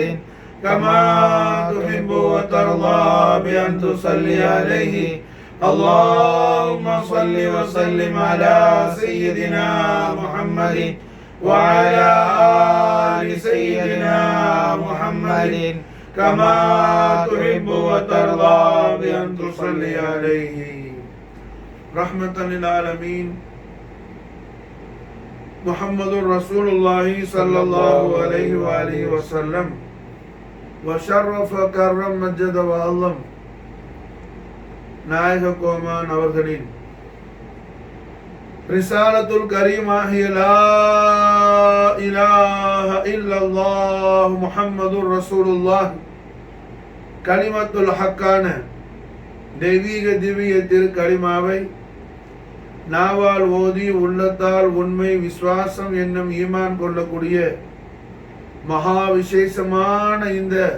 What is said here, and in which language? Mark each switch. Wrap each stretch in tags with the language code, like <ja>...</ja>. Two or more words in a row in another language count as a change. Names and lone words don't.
<ar>كما تحب وترضى بأن تصلي عليه اللهم صل وسلم على سيدنا محمد وعلى آل سيدنا محمد كما تحب وترضى بأن تصلي عليه رحمة للعالمين محمد رسول الله صلى الله عليه وآله وسلم وشرف كرم مجد وعظم</ar> <ta>நாயக கோமான் அவர்களின்</ta> <ar>رسالة الكريمة هي لا إله إلا الله محمد رسول الله كلمة</ar> <ta>ஹக்கான தெய்வீக திவ்ய திருக்கலிமாவை நாவால் ஓதி உள்ளத்தால் உண்மை விசுவாசம் என்னும் ஈமான் கொள்ளக்கூடிய மகா விசேஷமான இந்த</ta>